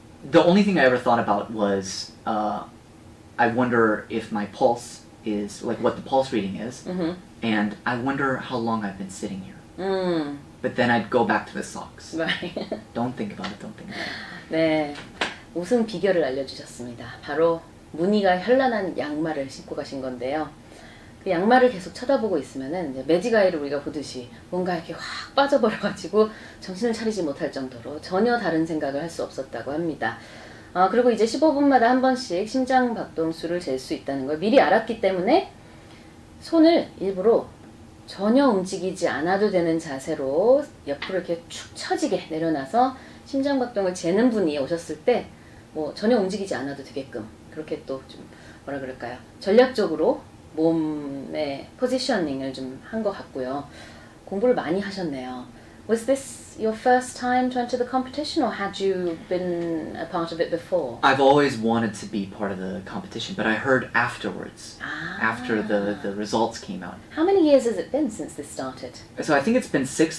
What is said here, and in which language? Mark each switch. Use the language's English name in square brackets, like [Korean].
[English] The only thing I ever thought about was I wonder if my pulse is, like what the pulse reading is, and I wonder how long I've been sitting here. Mm. But then I'd go back to the socks. Right. Don't think about it, don't think about it. [Korean] 네, 우승 비결을 알려주셨습니다. 바로 무늬가 현란한 양말을 신고 가신 건데요. 그 양말을 계속 쳐다보고 있으면은 이제 매직아이를 우리가 보듯이 뭔가 이렇게 확 빠져버려가지고 정신을 차리지 못할 정도로 전혀 다른 생각을 할 수 없었다고 합니다. 그리고 이제 15분마다 한 번씩 심장 박동수를 잴 수 있다는 걸 미리 알았기 때문에 손을 일부러 전혀 움직이지 않아도 되는 자세로 옆으로 이렇게 축 처지게 내려놔서 심장 박동을 재는 분이 오셨을 때 뭐 전혀 움직이지 않아도 되게끔 그렇게 또 좀 뭐라 그럴까요? 전략적으로 몸의 포지셔닝을 좀 한 것 같고요. 공부를 많이 하셨네요. [English] Was this your first time to enter the competition, or had you been a part of it before? I've always wanted to be part of the competition, but I heard afterwards, after the results came out. How many years has it been since this started? So I think it's been 6.